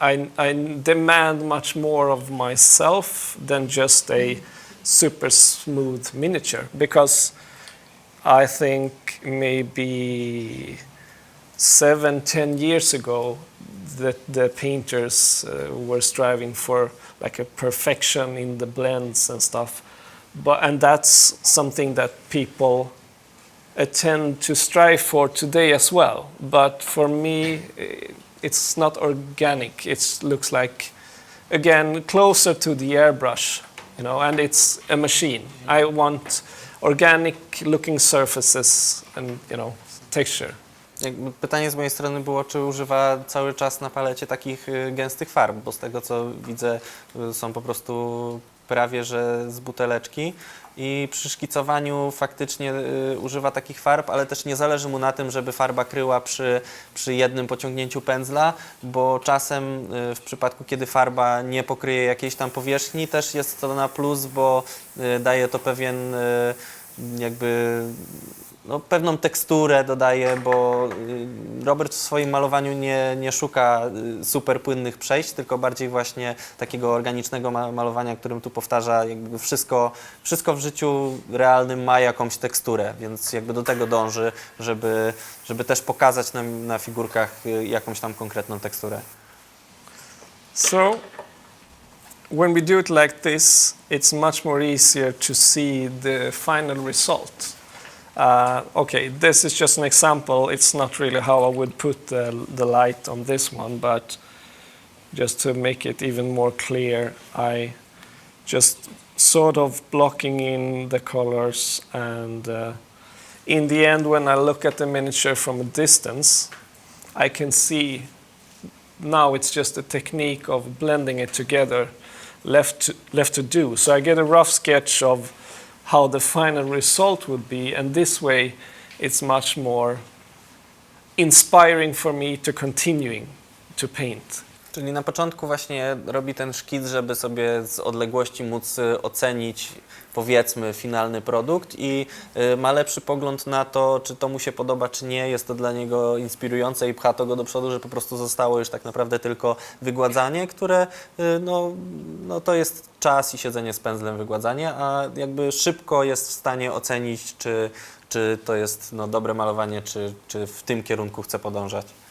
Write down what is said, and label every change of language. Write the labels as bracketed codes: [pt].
[en] I demand much more of myself than just a super smooth miniature, because I think maybe 7-10 years ago that the painters were striving for like a perfection in the blends and stuff, and that's something that people tend to strive for today as well. But for me, it's not organic. It looks like, again, closer to the airbrush, you know, and it's a machine. I want organic looking surfaces and, you know, texture. [pl] Pytanie z mojej strony było, czy używa cały czas na palecie takich gęstych farb, bo z tego co widzę są po prostu prawie że z buteleczki i przy szkicowaniu faktycznie używa takich farb, ale też nie zależy mu na tym, żeby farba kryła przy jednym pociągnięciu pędzla, bo czasem w przypadku, kiedy farba nie pokryje jakiejś tam powierzchni, też jest to na plus, bo daje to pewien jakby no, pewną teksturę dodaje, bo Robert w swoim malowaniu nie szuka super płynnych przejść, tylko bardziej właśnie takiego organicznego malowania, którym tu powtarza, jakby wszystko w życiu realnym ma jakąś teksturę, więc jakby do tego dąży, żeby też pokazać na figurkach jakąś tam konkretną teksturę. [en] So, when we do it like this, it's much more easier to see the final result. Okay, this is just an example. It's not really how I would put the light on this one, but just to make it even more clear, I just sort of blocking in the colors, and in the end, when I look at the miniature from a distance, I can see now it's just a technique of blending it together left to do. So I get a rough sketch of how the final result would be, and this way it's much more inspiring for me to continuing to paint. [pl] Czyli na początku właśnie robi ten szkic, żeby sobie z odległości móc ocenić, powiedzmy, finalny produkt i ma lepszy pogląd na to, czy to mu się podoba, czy nie. Jest to dla niego inspirujące i pcha to go do przodu, że po prostu zostało już tak naprawdę tylko wygładzanie, które no to jest czas i siedzenie z pędzlem wygładzanie, a jakby szybko jest w stanie ocenić, czy to jest dobre malowanie, czy w tym kierunku chce podążać.